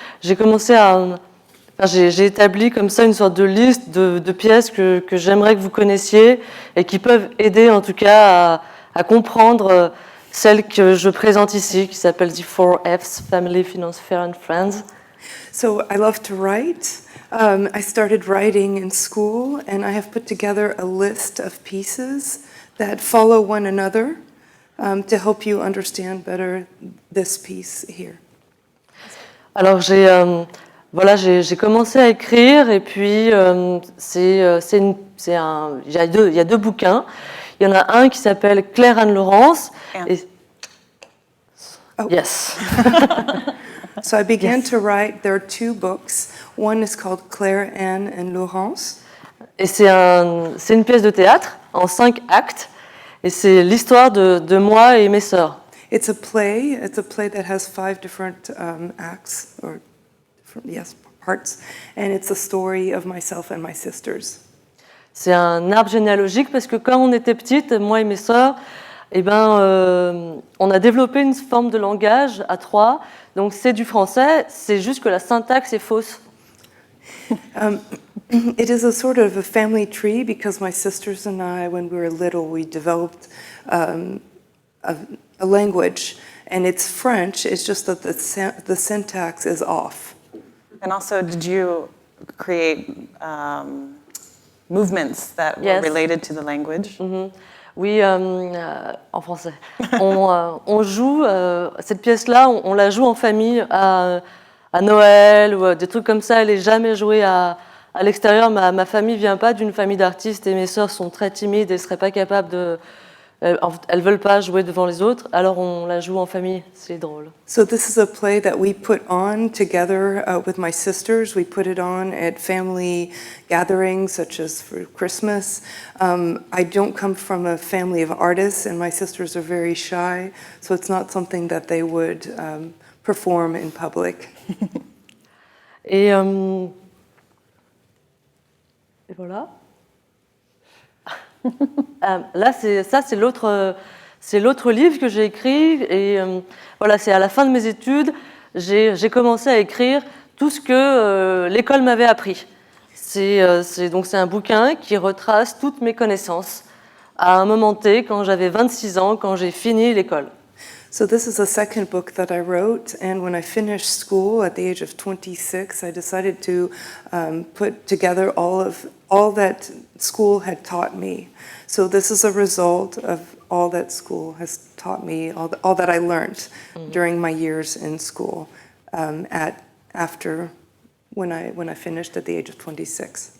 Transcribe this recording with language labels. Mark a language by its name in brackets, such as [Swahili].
[French] J'ai commencé j'ai établi comme ça une sorte de liste de pièces que j'aimerais que vous connaissiez et qui peuvent aider en tout cas à comprendre celle que je présente ici, qui s'appelle The 4Fs, Family, Finance, Fair and Friends. [English] So I love to write. I started writing in school, and I have put together a list of pieces that follow one another to help you understand better this piece here. [French] Alors j'ai commencé à écrire, et puis il y a 2 bouquins. Il y en a un qui s'appelle Claire Anne Laurence. [English] And. [French] Et... Oh. [English] Yes. So I began to write. There are 2 books. One is called Claire, Anne, and Laurence. [French] Et c'est une pièce de théâtre en 5 actes. Et c'est l'histoire de moi et mes sœurs. [English] It's a play. It's a play that has 5 different acts, or parts, and it's the story of myself and my sisters. [French] C'est un arbre généalogique parce que quand on était petites, moi et mes sœurs, on a développé une forme de langage à 3. Donc c'est du français, c'est juste que la syntaxe est fausse. [English] It is a sort of a family tree because my sisters and I, when we were little, we developed a language, and it's French. It's just that the syntax is off. And also, did you create movements that were related to the language? [French] Mm-hmm. Oui, en français. On joue cette pièce-là, on la joue en famille à Noël ou des trucs comme ça. Elle n'est jamais jouée à l'extérieur. Ma famille vient pas d'une famille d'artistes et mes sœurs sont très timides et seraient pas capables de. Elles veulent pas jouer devant les autres, alors on la joue en famille. C'est drôle. [English] So this is a play that we put on together with my sisters. We put it on at family gatherings, such as for Christmas. I don't come from a family of artists, and my sisters are very shy, so it's not something that they would perform in public. [French] Et voilà. Là, c'est l'autre livre que j'ai écrit. Et voilà, c'est à la fin de mes études, j'ai commencé à écrire tout ce que l'école m'avait appris. Donc c'est un bouquin qui retrace toutes mes connaissances à un moment T, quand j'avais 26 ans, quand j'ai fini l'école. [English] So this is the second book that I wrote, and when I finished school at the age of 26, I decided to put together all that school had taught me. So this is a result of all that school has taught me, all that I learned during my years in school after when I finished at the age of 26.